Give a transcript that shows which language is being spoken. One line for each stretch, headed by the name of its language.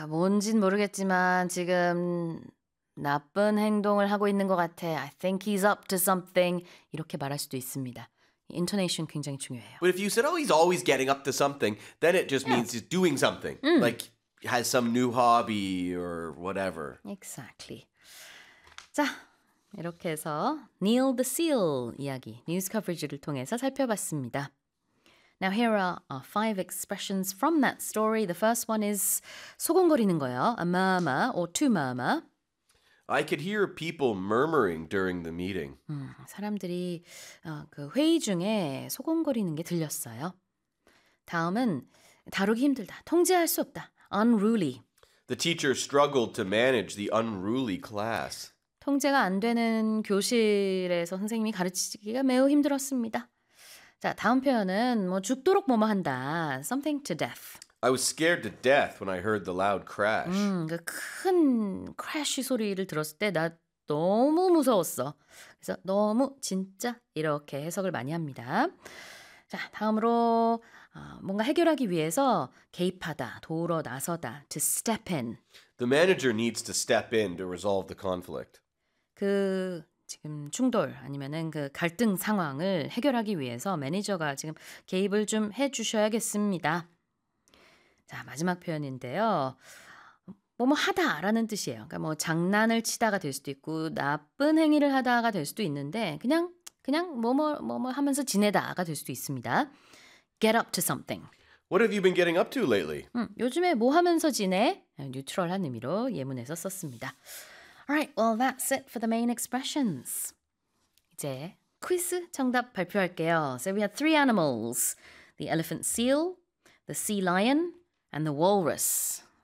Korean: 뭔진 모르겠지만 지금 나쁜 행동을 하고 있는 것 같아.
English: I think he's up to something.
Korean: 이렇게 말할 수도 있습니다. Intonation 굉장히 중요해요.
English: But if you said, oh, he's always getting up to something, then it just means he's doing something. Like, has some new hobby or whatever. Exactly.
Korean: 자, 이렇게 해서 Neil the Seal 이야기, 뉴스 커버리지를 통해서 살펴봤습니다.
English: Now here are our five expressions from that story. The first one is
Korean: 소곤거리는 거예요.
English: A murmur or to murmur. I could hear people murmuring during the meeting.
Korean: 사람들이 그 회의 중에 소곤거리는 게 들렸어요. 다음은 다루기 힘들다, 통제할 수 없다, unruly.
English: The teacher struggled to manage the unruly class.
Korean: 통제가 안 되는 교실에서 선생님이 가르치기가 매우 힘들었습니다. 자, 다음 표현은 뭐 죽도록 뭐뭐한다.
English: Something to death. I was scared to death when I heard the loud crash.
Korean: 그 큰 crash 소리를 들었을 때 나 너무 무서웠어. 그래서 너무 진짜 이렇게 해석을 많이 합니다. 자, 다음으로 뭔가 해결하기 위해서 개입하다, 도우러 나서다.
English: To step in. The manager needs to step in to resolve the conflict.
Korean: 그 지금 충돌 아니면은 그 갈등 상황을 해결하기 위해서 매니저가 지금 개입을 좀 해 주셔야겠습니다. 자, 마지막 표현인데요. 뭐뭐 하다라는 뜻이에요. 그러니까 뭐 장난을 치다가 될 수도 있고 나쁜 행위를 하다가 될 수도 있는데 그냥 뭐뭐 뭐뭐 하면서 지내다가 될 수도 있습니다.
English: Get up to something. What have you been getting up to lately?
Korean: 요즘에 뭐 하면서 지내? 뉴트럴한 의미로 예문에서 썼습니다.
English: Alright, well, that's it for the main expressions.
Korean: 이제 퀴즈 정답 발표할게요.
English: So we had three animals. The elephant seal, the sea lion, and the walrus.